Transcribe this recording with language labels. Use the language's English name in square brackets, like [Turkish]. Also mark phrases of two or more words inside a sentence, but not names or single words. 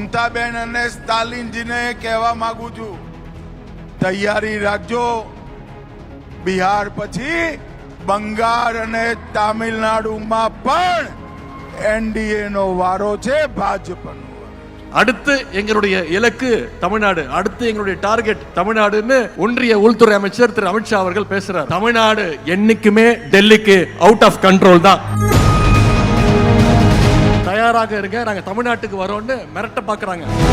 [Gujarati] મમતાબેન અને સ્ટાલિનજીને કહેવા માંગુ છું, તૈયારી રાખજો. બિહાર પછી બંગાળ અને તામિલનાડુમાં પણ એનડીએ નો વારો છે, ભાજપનો. [Tamil] அடுத்து எங்களுடைய இலக்கு தமிழ்நாடு, அடுத்து எங்களுடைய டார்கெட் தமிழ்நாடுன்னு ஒன்றிய உள்துறை அமைச்சர் திரு அமித்ஷா அவர்கள் பேசுறார். தமிழ்நாடு என்னைக்குமே டெல்லிக்கு [English] out of control [Tamil] தான். தயாராக இருங்க, நாங்க தமிழ்நாட்டுக்கு வரோம்னு மிரட்ட பாக்குறாங்க.